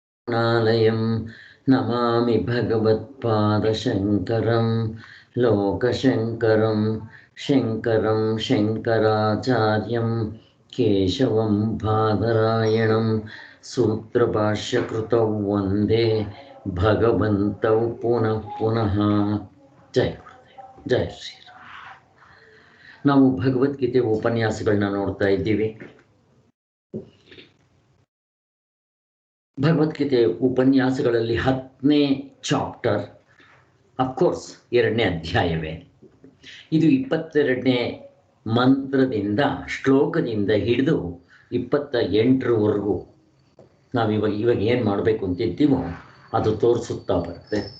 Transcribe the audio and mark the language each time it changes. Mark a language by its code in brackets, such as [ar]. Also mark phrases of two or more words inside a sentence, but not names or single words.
[sa] नालयं नमामि भगवत्पादशङ्करं लोकशङ्करं शङ्करं शङ्कराचार्यं केशवं बादरायणं सूत्रभाष्यकृतौ वन्दे भगवन्तौ पुनः पुनः। [hi] जय गुरुदेव, जय ಶ್ರೀರಾಮ್. [kn] ನಾವು ಭಗವದ್ಗೀತೆ ಉಪನ್ಯಾಸಗಳನ್ನ ನೋಡ್ತಾ ಇದ್ದೀವಿ. ಭಗವದ್ಗೀತೆ ಉಪನ್ಯಾಸಗಳಲ್ಲಿ 10ನೇ ಚಾಪ್ಟರ್, [en] of course [kn] 2ನೇ ಅಧ್ಯಾಯವೇ. ಇದು 22ನೇ ಮಂತ್ರದಿಂದ ಶ್ಲೋಕದಿಂದ ಹಿಡಿದು 28ರವರೆಗೂ ನಾವು ಇವಾಗ ಏನು ಮಾಡಬೇಕು ಅಂತಿದ್ದೀವೋ ಅದು ತೋರಿಸುತ್ತಾ ಬರುತ್ತೆ.